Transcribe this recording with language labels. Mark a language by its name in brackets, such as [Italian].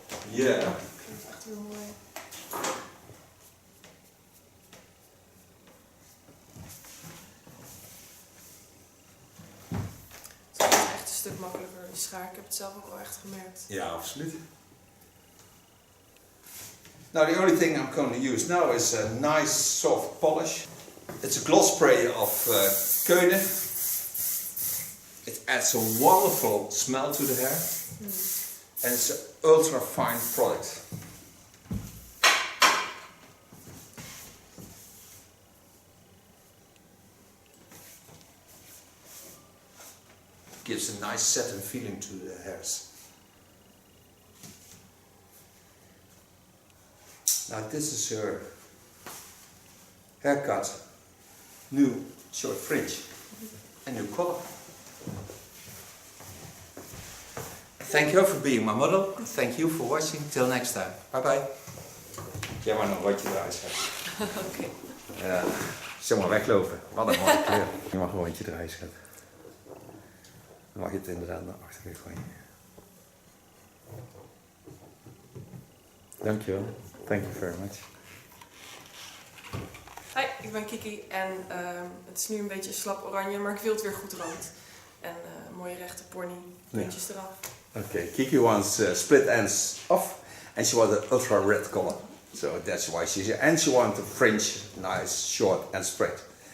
[English] Yeah. [Dutch] Dat klinkt echt heel mooi. Het is echt een stuk makkelijker, die schaar. Ik heb het zelf ook wel echt gemerkt. Ja, absoluut. [English] Now the only thing I'm going to use now is a nice soft polish. It's a gloss spray of Keunen. It adds a wonderful smell to the hair. And it's an ultra fine product. Gives a nice satin feeling to the hairs. Now this is her haircut, new short fringe, and new color. Thank you for being my model. Thank you for watching. Till next time. Bye bye. [Dutch] Jij mag nog een rondje draaien, schat. Oké. Ja, zeg maar weglopen. Wat een mooie kleur. Je mag een rondje draaien, schat. Dan mag je het inderdaad naar achteren gooien. Dankjewel. [English] Thank you very much. [Dutch] Hi, ik ben Kiki en het is nu een beetje slap oranje, maar ik wil het weer goed rood. En mooie rechte pony, puntjes eraf. [English] Okay, Kiki wants split ends off and she wants an ultra red color. So that's why she's here. And she wants the fringe nice, short and straight.